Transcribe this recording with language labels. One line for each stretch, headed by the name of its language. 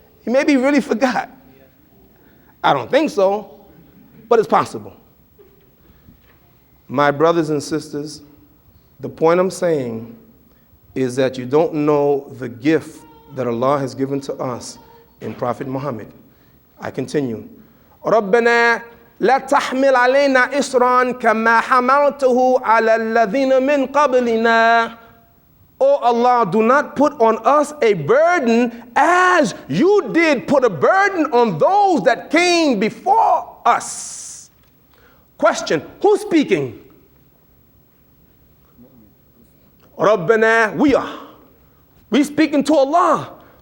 English: He maybe really forgot. I don't think so, but it's possible. My brothers and sisters, the point I'm saying is that you don't know the gift that Allah has given to us in Prophet Muhammad. I continue.
Arabic: رَبَّنَا لا تحمل علينا إصرا كما حملته على الذين من قبلنا.
English: Oh Allah, do not put on us a burden as you did put a burden on those that came before us. Question, who's speaking? Rabbana, we are. We speaking to Allah.